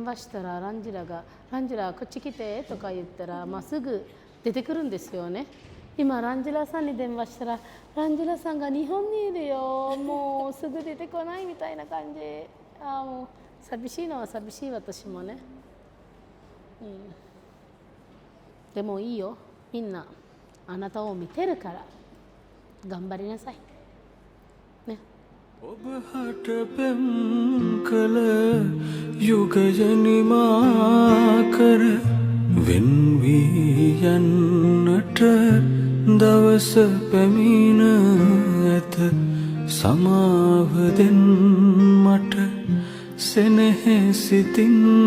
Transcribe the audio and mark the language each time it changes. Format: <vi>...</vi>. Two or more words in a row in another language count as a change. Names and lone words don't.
<ja>話したらランジュラこっち来てとか言ったら、まあ、すぐ出てくるんですよね今ランジュラさんに電話したらランジュラさんが日本にいるよもうすぐ出てこないみたいな感じもう寂しいのは寂しい私もね、でもいいよみんなあなたを見てるから頑張りなさいね</ja> <si>ඔබ හට පෙම් කළ යුගයනිමා කර වෙන්වී යන්නට දවස පැමිණ ඇත සමාව දෙන්න මට සෙනෙහසිතින්</si>